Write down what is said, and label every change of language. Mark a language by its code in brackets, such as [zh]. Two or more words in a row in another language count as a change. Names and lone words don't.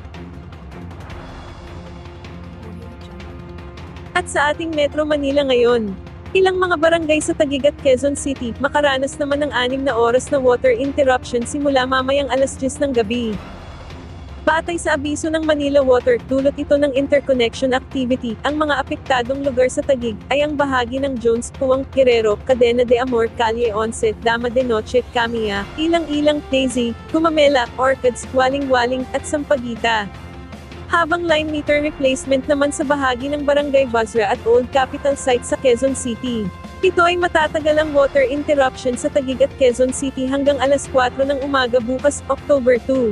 [tl] At sa ating Metro Manila ngayon, ilang mga barangay sa Taguig at Quezon City, makaranas naman ng 6 na oras na [en] water interruption [tl] simula mamayang alas 10 ng gabi. Batay sa abiso ng Manila Water, dulot ito ng [en] interconnection activity. [tl] Ang mga apektadong lugar sa Taguig ay ang bahagi ng Jones, Puwang, Guerrero, Cadena de Amor, Calle 11, Dama de Noche, Camilla, Ilang-Ilang, Daisy, Gumamela, Orchids, Waling-Waling, at Sampaguita. Habang [en] line meter replacement [tl] naman sa bahagi ng Barangay Basra at Old Capital Site sa Quezon City. Ito ay matatagal ang [en] water interruption [tl] sa Taguig at Quezon City hanggang alas 4 ng umaga bukas, October 2.